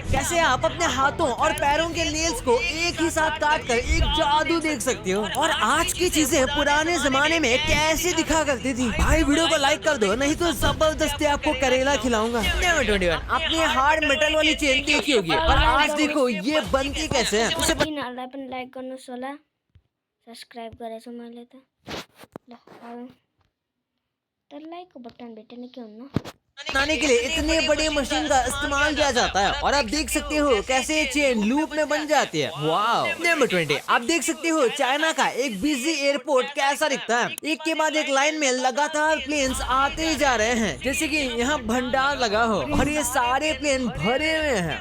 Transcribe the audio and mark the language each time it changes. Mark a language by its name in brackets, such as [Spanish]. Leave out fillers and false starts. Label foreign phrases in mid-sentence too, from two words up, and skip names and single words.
[Hindi] कैसे आप अपने हाथों और पैरों के नेल्स को एक ही साथ काट कर एक जादू देख सकते हो? और आज की चीजें पुराने जमाने में कैसे दिखा करती थी? भाई वीडियो को लाइक कर दो, नहीं तो जबरदस्ती आपको करेला खिलाऊंगा। आपने [English] hard metal [Hindi] वाली चेन देखी होगी, पर आज देखो ये बनती कैसे है। उसे [Nepali] लाइक गर्नु होला, सब्सक्राइब गरेछौँ मैले त [English] like button [Nepali] भेटेन के हुन्न। [Hindi] बनाने के लिए इतने बड़े मशीन का इस्तेमाल किया जाता है और आप देख सकते हो कैसे चेन लूप में बन जाती है। वाओ। नंबर 20 आप देख सकते हो चाइना का एक बिजी एयरपोर्ट कैसा दिखता है। एक के बाद एक लाइन में लगातार प्लेन्स आते ही जा रहे हैं, जैसे कि यहाँ भंडार लगा हो और ये सारे प्लेन भरे हुए हैं।